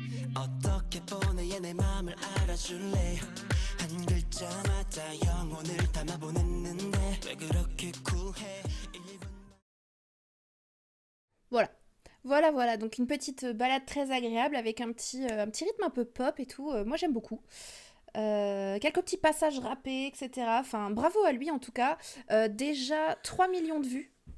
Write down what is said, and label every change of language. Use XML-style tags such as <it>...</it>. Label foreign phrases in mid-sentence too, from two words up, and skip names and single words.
<ko>어떻게 보내 내 맘을 알아줄래 한 글자마다 영혼을 담아 보냈는데 왜 그렇게 쿨해</ko> <fr>Voilà. Voilà. Donc une petite balade très agréable avec un petit rythme un peu pop et tout. Moi, j'aime beaucoup. Quelques petits passages rappés, etc. Enfin, bravo à lui en tout cas. Déjà 3 millions de vues.</fr>